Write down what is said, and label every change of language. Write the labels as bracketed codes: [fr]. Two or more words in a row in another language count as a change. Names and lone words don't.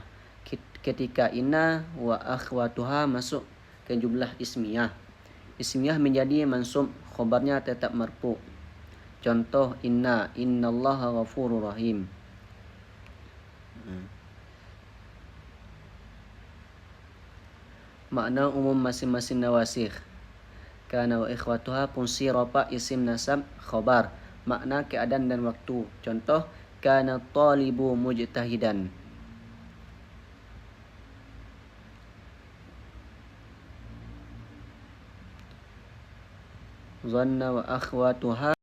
[id] Ketika [ar] إن وأخواتها [id] masuk ke [ar] جملة اسمية, [id] ismiyah menjadi mansub, khobarnya tetap marfu. Contoh [ar] إن الله غفور رحيم. [id] Makna umum masing-masing nawasih. [ar] كان وأخواتها, [id] fungsi rafa, isim nasab, khobar, makna keadaan dan waktu. Contoh [ar] كان طالب مجتهدا. ظن وأخواتها